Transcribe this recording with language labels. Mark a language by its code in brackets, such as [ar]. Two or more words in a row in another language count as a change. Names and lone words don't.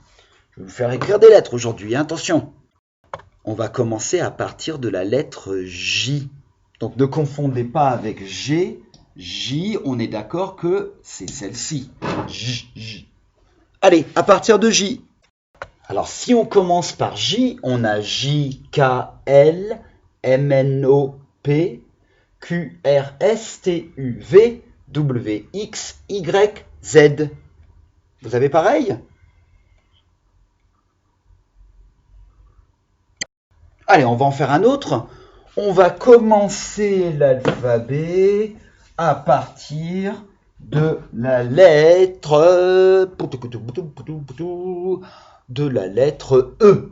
[fr] Je vais vous faire écrire des lettres aujourd'hui, hein, attention. On va commencer à partir de la lettre J. Donc ne confondez pas avec G. J, on est d'accord que c'est celle-ci. J. Allez, à partir de J. Alors si on commence par J, on a J, K, L, M, N, O, P, Q, R, S, T, U, V, W, X, Y, Z. Vous avez pareil? Allez, on va en faire un autre. On va commencer l'alphabet à partir de la lettre E.